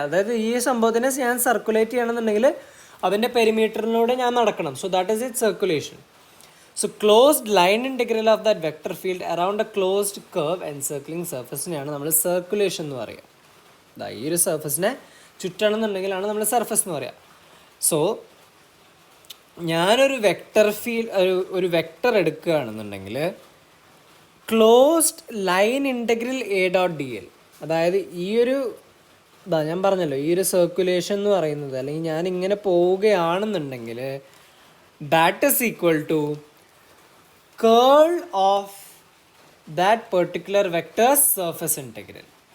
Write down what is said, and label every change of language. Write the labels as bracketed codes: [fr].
[ml] അതായത് ഈ സംഭവത്തിനെ ഞാൻ സർക്കുലേറ്റ് ചെയ്യണമെന്നുണ്ടെങ്കിൽ അതിൻ്റെ പെരിമീറ്ററിലൂടെ ഞാൻ നടക്കണം. [en] So that is it circulation. So closed line integral of that vector field around a closed curve encircling [ml] സർഫസിനെയാണ് നമ്മൾ സർക്കുലേഷൻ എന്ന് പറയുക. ഈ ഒരു സർഫസിനെ ചുറ്റണമെന്നുണ്ടെങ്കിലാണ് നമ്മൾ സർഫസ് എന്ന് പറയുക. സോ ഞാനൊരു വെക്റ്റർ ഒരു വെക്റ്റർ എടുക്കുകയാണെന്നുണ്ടെങ്കിൽ closed line integral A dot D L, അതായത് ഈ ഒരു ഞാൻ പറഞ്ഞല്ലോ, ഈ ഒരു സർക്കുലേഷൻ എന്ന് പറയുന്നത്, അല്ലെങ്കിൽ ഞാൻ ഇങ്ങനെ പോവുകയാണെന്നുണ്ടെങ്കിൽ [en] that is equal to curl of that particular vector's surface integral.